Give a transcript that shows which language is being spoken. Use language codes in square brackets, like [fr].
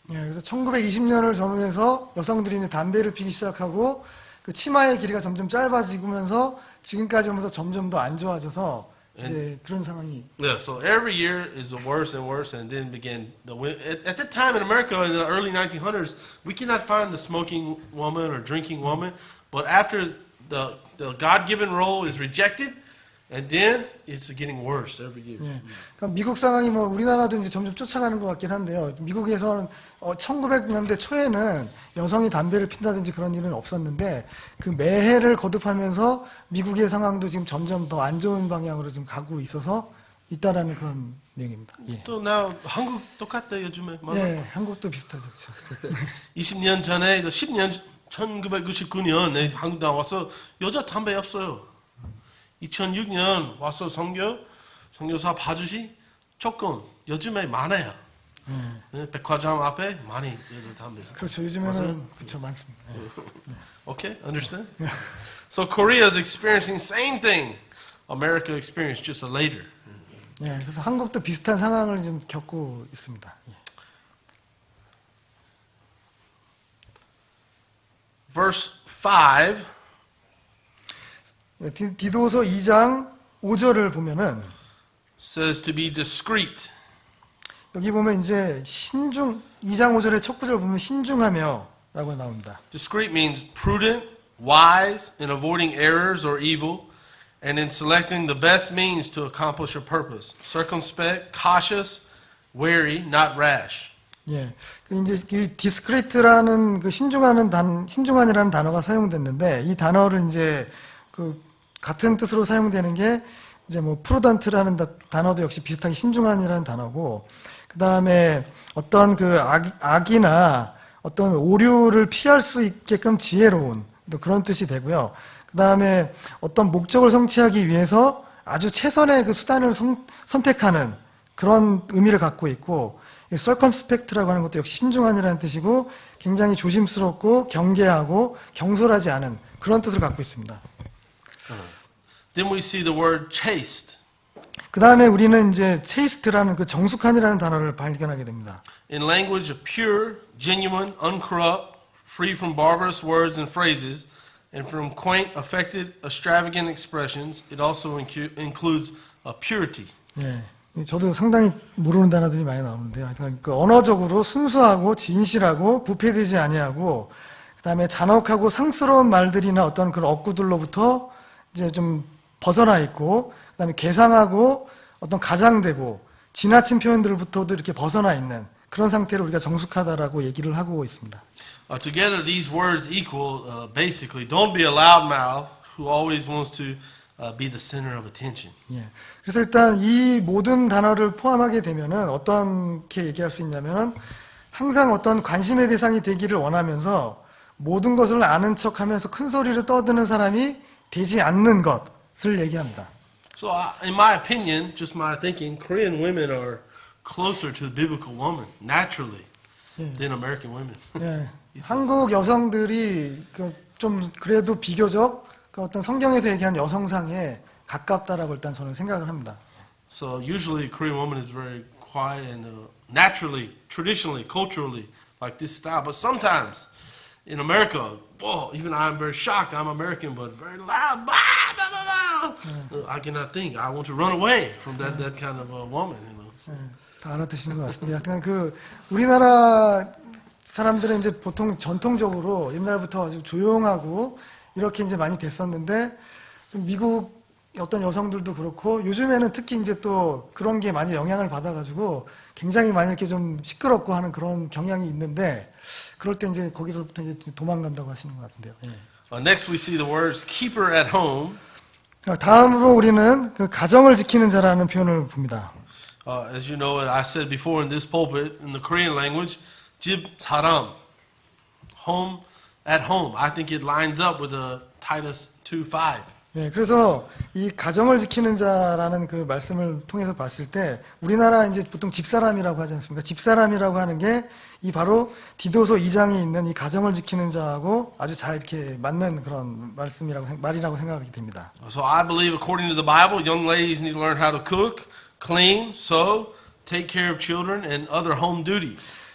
[ko] 예, 그래서 1920년을 전후해서 여성들이 이제 담배를 피기 시작하고 그 치마의 길이가 점점 짧아지면서 지금까지 오면서 점점 더 안 좋아져서 이제 그런 상황이. [en] Yeah, so every year is worse and worse, and then began at that time in America in the early 1900s, we cannot find the smoking woman or drinking woman, but after the God-given role is rejected, and then it's getting worse every year. [ko] 예. 그러니까 미국 상황이 뭐 우리나라도 이제 점점 쫓아가는 것 같긴 한데요. 미국에서는 1900년대 초에는 여성이 담배를 핀다든지 그런 일은 없었는데 그 매해를 거듭하면서 미국의 상황도 지금 점점 더 안 좋은 방향으로 지금 가고 있어서 있다라는 그런 내용입니다. 예. 또 now 한국 똑같다 요즘에. 맞아? 예, 한국도 비슷하죠. 그렇죠. 20년 전에, 10년 1999년에 한국 나와서 여자 담배 없어요. 2006년 와서 선교사 봐주시 조금 요즘에 많아요. 네, 백화점 앞에 많이 여자 담배. 그렇죠. 요즘에는 그렇죠 많습니다. 예. [en] Okay, understand? So Korea is experiencing same thing America experienced just later. [ko] 예, 그래서 한국도 비슷한 상황을 지금 겪고 있습니다. 예. [en] Verse 5. [ko] 디도서 2장 5절을 보면은 [en] says to be discreet. [ko] 여기 보면 이제 2장 5절의 첫 구절 보면 신중하며라고 나옵니다. [en] Discreet means prudent, wise in avoiding errors or evil, and in selecting the best means to accomplish a purpose. Circumspect, cautious, wary, not rash. [ko] 예, 그 이제 그 디스크리트라는 그 신중한이라는 단어가 사용됐는데 이 단어를 이제 그 같은 뜻으로 사용되는 게 이제 뭐 프루던트라는 단어도 역시 비슷하게 신중한이라는 단어고 그 다음에 어떤 그 악이나 어떤 오류를 피할 수 있게끔 지혜로운 또 그런 뜻이 되고요. 그 다음에 어떤 목적을 성취하기 위해서 아주 최선의 그 수단을 선택하는 그런 의미를 갖고 있고 circumspect라고 하는 것도 역시 신중한이라는 뜻이고 굉장히 조심스럽고 경계하고 경솔하지 않은 그런 뜻을 갖고 있습니다. [en] Then we see the word chaste. [ko] 그 다음에 우리는 이제 chaste라는 그 정숙한이라는 단어를 발견하게 됩니다. [en] In language of pure, genuine, uncorrupt, free from barbarous words and phrases, and from quaint, affected, extravagant expressions, it also includes purity. [ko] 예, 저도 상당히 모르는 단어들이 많이 나오는데요. 그 언어적으로 순수하고 진실하고 부패되지 아니하고, 그 다음에 잔혹하고 상스러운 말들이나 어떤 그런 억구들로부터 이제 좀 벗어나 있고, 그 다음에 괴상하고 어떤 가장되고 지나친 표현들부터도 이렇게 벗어나 있는 그런 상태를 우리가 정숙하다라고 얘기를 하고 있습니다. [en] Together, these words equal basically don't be a loudmouth who always wants to be the center of attention. [ko] 예. 그래서 일단 이 모든 단어를 포함하게 되면은 어떻게 얘기할 수 있냐면은 항상 어떤 관심의 대상이 되기를 원하면서 모든 것을 아는 척하면서 큰 소리를 떠드는 사람이 되지 않는 것을 얘기합니다. [en] So, in my opinion, just my thinking, Korean women are closer to the biblical woman naturally than American women. [ko] 예. 한국 여성들이 좀 그래도 비교적 그 어떤 성경에서 얘기하는 여성상에 가깝다라고 일단 저는 생각을 합니다. [en] So usually Korean woman is very quiet and naturally, traditionally, culturally like this style. But sometimes in America, whoa, even I'm very shocked. I'm American, but very loud. Blah, blah, blah, blah. I cannot think. I want to run away from that kind of a woman. You know. So. [ko] 다 알아듣시는 것 같습니다. 약간 그 우리나라 사람들은 이제 보통 전통적으로 옛날부터 아주 조용하고 이렇게 이제 많이 됐었는데 좀 미국 어떤 여성들도 그렇고 요즘에는 특히 이제 또 그런 게 많이 영향을 받아가지고 굉장히 많이 이렇게 좀 시끄럽고 하는 그런 경향이 있는데 그럴 때 이제 거기서부터 이제 도망간다고 하시는 것 같은데요. 예. [en] Next we see the words keeper at home. [ko] 다음으로 우리는 그 가정을 지키는 자라는 표현을 봅니다. [en] As you know, I said before in this pulpit, in the Korean language, [ko] 집 사람, [en] home at home. I think it lines up with Titus 2:5. [ko] 예, 그래서 이 가정을 지키는 자라는 그 말씀을 통해서 봤을 때 우리나라 이제 보통 집사람이라고 하지 않습니까? 집사람이라고 하는 게 이 바로 디도서 2장에 있는 이 가정을 지키는 자하고 아주 잘 이렇게 맞는 그런 말이라고 생각하게 됩니다. [en] So I believe according to the Bible, young ladies need to learn how to cook, clean, sew, take care of children and other home duties.